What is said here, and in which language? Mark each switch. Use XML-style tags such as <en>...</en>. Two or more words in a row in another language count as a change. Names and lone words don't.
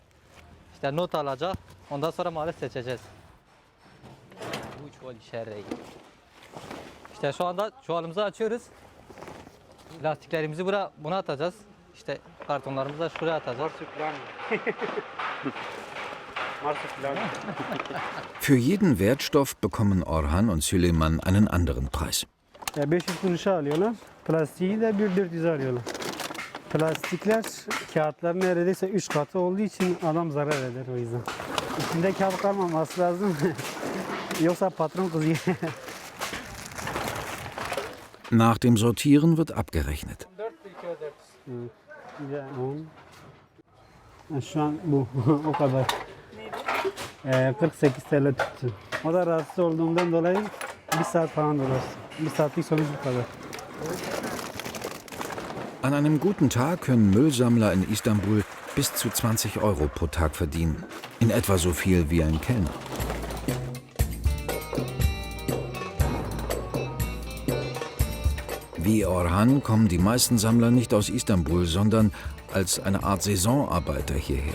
<tr>İşte not alacak. Ondan sonra malı seçeceğiz. Bu çuval içeride. İşte şu anda çuvalımızı açıyoruz. Lastiklerimizi buna atacağız. İşte kartonlarımızı da şuraya atacağız.</tr> <de>Für jeden Wertstoff bekommen Orhan und Süleyman einen anderen Preis.</de> <tr>500 kuruşa alıyorlar. Plastiği de 1.400'e alıyorlar. Plastikler kağıtların neredeyse 3 katı olduğu için adam zarar eder o yüzden. İçinde kağıt kalmaması lazım. Yoksa patron kızıyor.</tr> <de>Nach dem Sortieren wird abgerechnet.</de> <tr>Şu an bu o kadar. 48 TL tuttu. O da rahatsız olduğumdan dolayı 1 saat falan dolaştı. 1 saatlik sonuç bu kadar.</tr> <de>An einem guten Tag können Müllsammler in Istanbul bis zu 20 Euro pro Tag verdienen. In etwa so viel wie ein Kellner. Wie Orhan kommen die meisten Sammler nicht aus Istanbul, sondern als eine Art Saisonarbeiter hierher.</de>